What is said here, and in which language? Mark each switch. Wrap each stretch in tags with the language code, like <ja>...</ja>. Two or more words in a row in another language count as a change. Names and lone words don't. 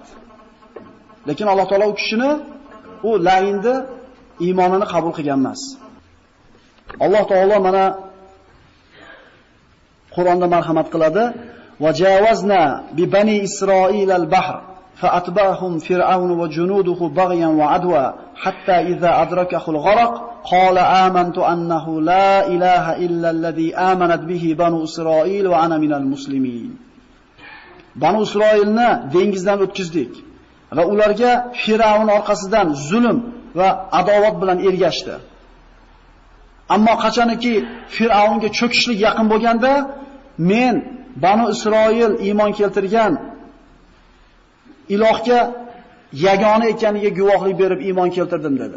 <uz>Lekin Alloh taolo u kishini u la'inda iymonini qabul qilgan emas. Alloh taolo mana Qur'onda marhamat qiladi:</uz> <ar>"وجاوزنا ببني إسرائيل البحر فأتبعهم فرعون وجنوده بغيا وعدوا حتى إذا أدركه الغرق قال آمنت أنه لا إله إلا الذي آمنت به بنو إسرائيل وأنا من المسلمين."</ar> <uz>Banu Isroilni dengizdan o'tkazdik va ularga Fir'avn orqasidan zulm va adovat bilan ergashdi. Ammo qachoniki Fir'avnga cho'kishlik yaqin bo'lganda, men Banu Isroil iymon keltirgan ilohga yagona ekaniga guvohlik berib iymon keltirdim dedi.</uz>